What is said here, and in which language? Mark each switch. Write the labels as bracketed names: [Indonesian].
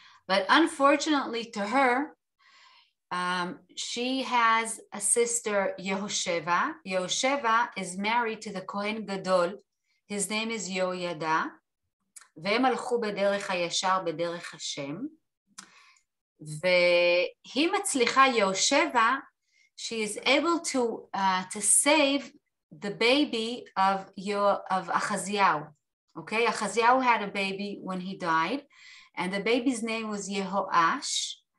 [English] But unfortunately to her, she has a sister, Yehosheva. Yehosheva is married to the Kohen Gadol. His name is Yoyada. [Hebrew] והם הלכו בדרך הישר, בדרך השם. והיא מצליחה, [English] Yehosheva, she is able to save the baby of Achaziah. Okay, Achaziah had a baby when he died, and the baby's name was Yehoash.